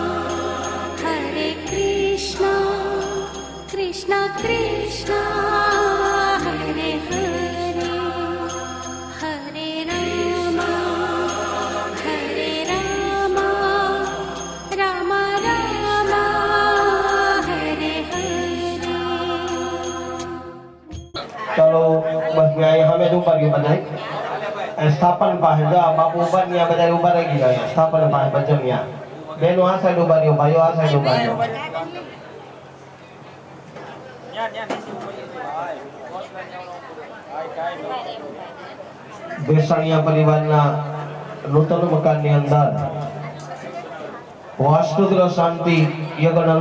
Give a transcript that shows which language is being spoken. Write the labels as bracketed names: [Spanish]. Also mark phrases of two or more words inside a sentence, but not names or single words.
[Sanskrit] कृष्ण कृष्ण, हरे हरे, हरे राम, राम राम, हरे हरे. [Gujarati] ચલો બસ ગયા હવે જ ઉપર ગયું બધા સ્થાપન પાસે જા બાપુ ઉપર ત્યાં બધા ઉભા રહી ગયા સ્થાપન પાસે બચમ્યા બેનો આ સાઈડ ઉભા રહ્યો ભાઈઓ આ સાઈડ ઉભા રહ્યો બેસાણિયા પરિવારના નૂતન મકાનની અંદર વાસ્તુગ્રહ શાંતિ યજ્ઞનો